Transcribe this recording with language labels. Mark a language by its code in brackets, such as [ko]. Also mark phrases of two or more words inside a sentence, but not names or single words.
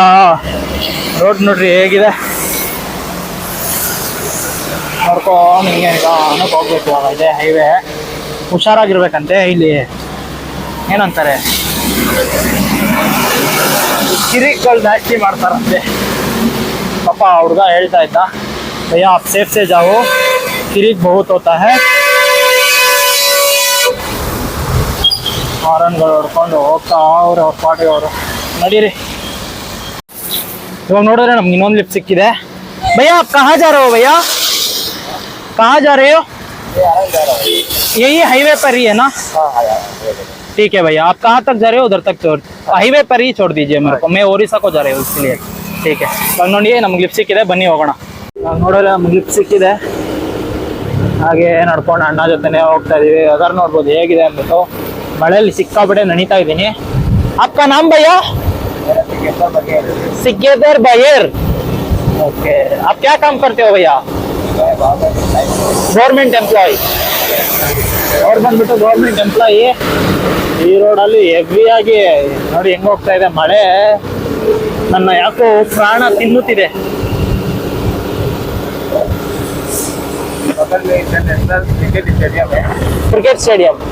[kn] ರೋಡ್ ನೋಡ್ರಿ ಹೇಗಿದೆ. ನೋಡ್ಕೊಂಡು ಹಿಂಗೆ ನಿಧಾನಕ್ಕೆ ಹೋಗ್ಬೇಕು. ಇವಾಗ ಇದೆ ಹೈವೇ, ಹುಷಾರಾಗಿರ್ಬೇಕಂತೆ. ಇಲ್ಲಿ ಏನಂತಾರೆ, ಕಿರಿಕ್ಗಳು ಜಾಸ್ತಿ ಮಾಡ್ತಾರಂತೆ. ಪಾಪ ಹುಡುಗ ಹೇಳ್ತಾ ಇದ್ದ, [hi] ಭಯ್ಯ आप सेफ से जाओ, ಕಿರಿಕ್ बहुत होता है. [kn] ಹಾರನ್ಗಳು ಹೊಡ್ಕೊಂಡು ಹೋಗ್ತಾ ಅವ್ರು ಅವ್ರ ಪಾಟಿಗೆ ಅವರು. ನಡೀರಿ. ಇವಾಗ ನೋಡಿದ್ರೆ ನಮ್ಗೆ ಇನ್ನೊಂದು ಲಿಫ್ಟ್ ಸಿಕ್ಕಿದೆ. [hi] ಭಯ್ಯ आप कहाँ जा रहे हो भैया? कहाँ जा रहे हो? यही हाईवे पर ही है ना? ठीक है भैया. आप कहाँ तक जा रहे हो? उधर तक छोड़, हाईवे पर ही छोड़ दीजिए मेरे को. मैं ओडिशा को जा रही हूँ इसलिए. ठीक है. [kn] ಇವಾಗ ನೋಡಿ ನಮ್ಗೆ ಲಿಫ್ಟ್ ಸಿಕ್ಕಿದೆ, ಬನ್ನಿ ಹೋಗೋಣ. ಇವಾಗ ನೋಡಿದ್ರೆ ನಮ್ಗೆ ಲಿಫ್ಟ್ ಸಿಕ್ಕಿದೆ. ಹಾಗೆ ನಡ್ಕೊಂಡು ಅಣ್ಣ ಜೊತೆನೆ ಹೋಗ್ತಾ ಇದೀವಿ. ಅದರ ನೋಡ್ಬೋದು ಹೇಗಿದೆ ಅಂದ್ಬಿಟ್ಟು. ಮಳೆಯಲ್ಲಿ ಸಿಕ್ಕಾಬಿಟ್ಟೆ ನಡೀತಾ ಇದ್ದೀನಿ. [hi] आपका नाम भैया? सिकेंदर बहेर. ओके. आप क्या काम करते हो भैया? [en] government employee. [kn] ಅವ್ರು ಬಂದ್ಬಿಟ್ಟು [en] government employee. [kn] ಈ ರೋಡಲ್ಲಿ ಹೆವಿ ಆಗಿ ನೋಡಿ ಹೆಂಗ್ ಹೋಗ್ತಾ ಇದೆ ಮಳೆ. ನನ್ನ ಯಾಕೋ ಪ್ರಾಣ ತಿನ್ನುತ್ತಿದೆ. [en] cricket stadium.